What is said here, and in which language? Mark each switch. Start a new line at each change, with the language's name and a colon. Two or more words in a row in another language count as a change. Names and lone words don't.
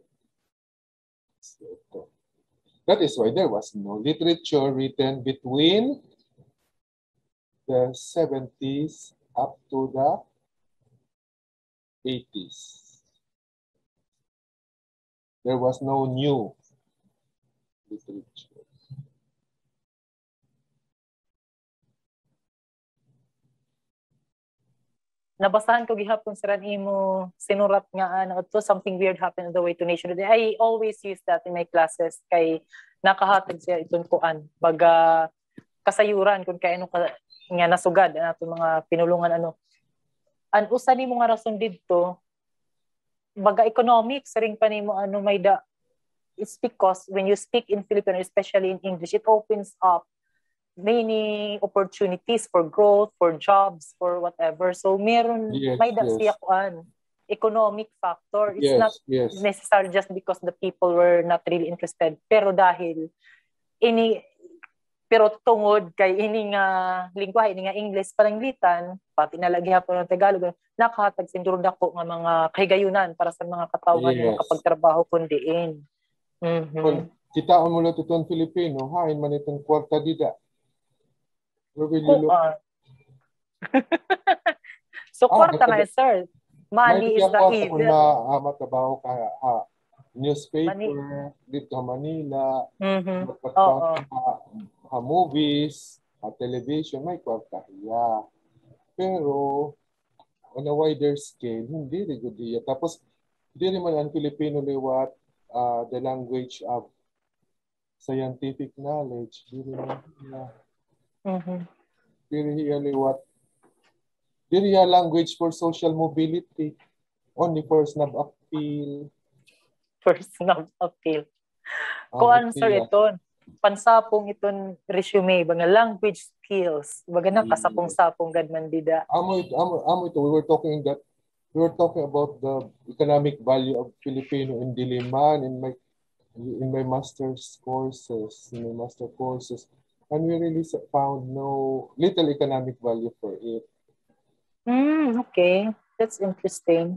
English: So, that is why there was no literature written between the 70s up to the 80s. There was no new literature.
Waray: Nabasahan ko gihapon sa imo sinurat nga
English: to something weird happened on the way to nation. I always use that in my classes
Waray: kay nakahatag siya itong kuan baga kasayuran kung kay ano nga nasugad ato mga pinulungan an usa nimo nga rason didto baga economics ring pa nimo may da.
English: It's because when you speak in Filipino, especially in English, it opens up many opportunities for growth, for jobs, for whatever.
Waray: So meron may da siya kuan
English: economic factor. It's not necessarily just because the people were not really interested,
Waray: pero dahil pero tungod kay ini nga lingwahe ini nga English pananglitan pati nalagya po ng Tagalog nakahatag sinduro dako nga mga kahigayunan para sa mga katawhan nga kapag trabaho kundiin. Kita mo lang itong Filipino, hain man itong kwarta dida. So kwarta na sir.
English: Money is the easy.
Waray: Kung matabaho ka newspaper dito sa Manila,
English: movies, television,
Waray: may kwarta iya.
English: Pero on a wider scale,
Filipino: hindi rin good iya. Tapos, hindi naman ang Filipino liwat
English: the language of scientific knowledge.
Filipino: Hindi liwat.
English: Hindi language for social mobility. Only for snub appeal. For snub appeal.
Waray: Kuan sir ito, pansapong iton resume, mga
English: language skills.
Waray: Baga na kasapong-sapong gadman dida. Amo ito,
English: we were talking about the economic value of Filipino in Diliman in my master's courses, and we really found little economic value for it. Okay, that's interesting.